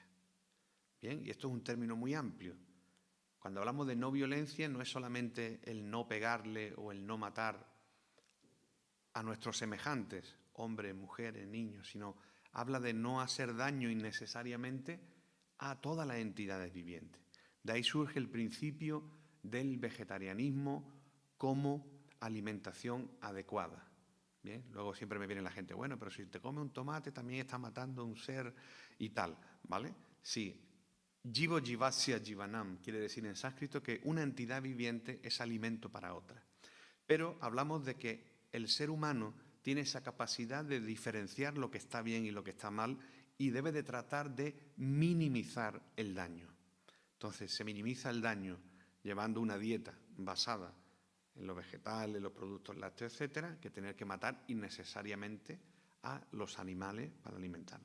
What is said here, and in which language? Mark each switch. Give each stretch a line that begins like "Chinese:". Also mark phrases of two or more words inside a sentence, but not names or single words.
Spanish: Bien, y esto es un término muy amplio. Cuando hablamos de no violencia no es solamente el no pegarle o el no matar a nuestros semejantes, hombres, mujeres, niños, sino habla de no hacer daño innecesariamente a todas las entidades vivientes. De ahí surge el principio del vegetarianismo como alimentación adecuada. Bien, luego siempre me viene la gente, bueno, pero si te come un tomate también está matando a un ser y tal, ¿vale? Sí,
Sanskrit: जीवो जीवस्य जीवनम्
Spanish: quiere decir en sánscrito que una entidad viviente es alimento para otra. Pero hablamos de que el ser humano tiene esa capacidad de diferenciar lo que está bien y lo que está mal y debe de tratar de minimizar el daño. Entonces se minimiza el daño llevando una dieta basada en los vegetales, en los productos lácteos, etcétera, que tener que matar innecesariamente a los animales para alimentarlos.